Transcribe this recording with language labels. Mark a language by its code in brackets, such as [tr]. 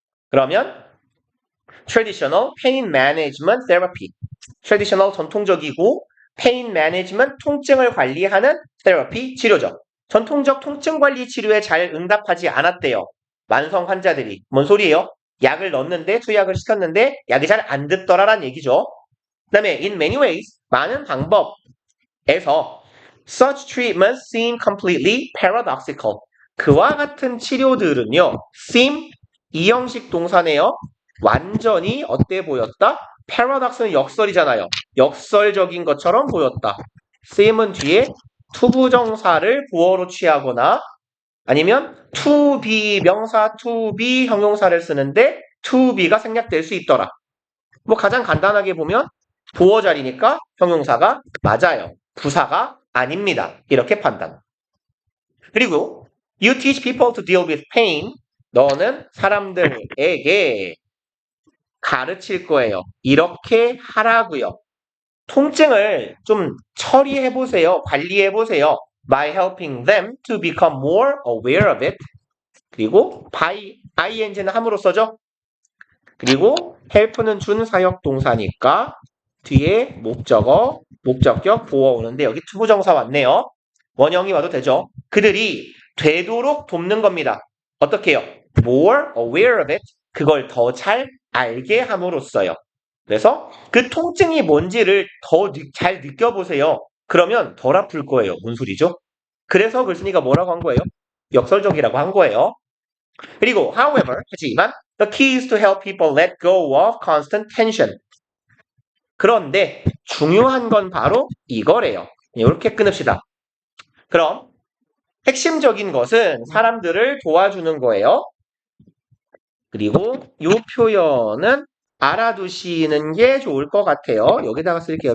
[en] 그러면 traditional pain management therapy. [ko] traditional 전통적이고 pain management 통증을 관리하는 therapy 치료죠. 전통적 통증 관리 치료에 잘 응답하지 않았대요. 만성 환자들이. 뭔 소리예요? 약을 넣었는데 투약을 시켰는데 약이 잘 안 듣더라란 얘기죠. 그 다음에 [en] in many ways [ko] 많은 방법에서 [en] such treatments seem completely paradoxical. [ko] 그와 같은 치료들은요. seem 이 형식 동사네요. 완전히 어때 보였다? paradox는 역설이잖아요. 역설적인 것처럼 보였다. seem은 뒤에 투부정사를 부어로 취하거나 아니면 to be 명사 to be 형용사를 쓰는데 to be가 생략될 수 있더라. 뭐 가장 간단하게 보면 보어 자리니까 형용사가 맞아요. 부사가 아닙니다. 이렇게 판단. 그리고 [en] you teach people to deal with pain. [ko] 너는 사람들에게 가르칠 거예요. 이렇게 하라고요. 통증을 좀 처리해보세요. 관리해보세요. [en] by helping them to become more aware of it. [ko] 그리고 by ing는 함으로써죠. 그리고 help는 준사역 동사니까 뒤에 목적어, 목적격, 보어 오는데 여기 투부정사 왔네요. 원형이 와도 되죠. 그들이 되도록 돕는 겁니다. 어떻게 해요? [en] more aware of it. [ko] 그걸 더 잘 알게 함으로써요. 그래서 그 통증이 뭔지를 더 잘 느껴보세요. 그러면 덜 아플 거예요. 뭔 소리죠? 그래서 글쓴이가 뭐라고 한 거예요? 역설적이라고 한 거예요. 그리고 [en] however, [ko] 하지만 [en] the key is to help people let go of constant tension. [ko] 그런데 중요한 건 바로 이거래요. 이렇게 끊읍시다. 그럼 핵심적인 것은 사람들을 도와주는 거예요. 그리고 이 표현은 알아두시는 게 좋을 것 같아요. 여기다가 쓸게요.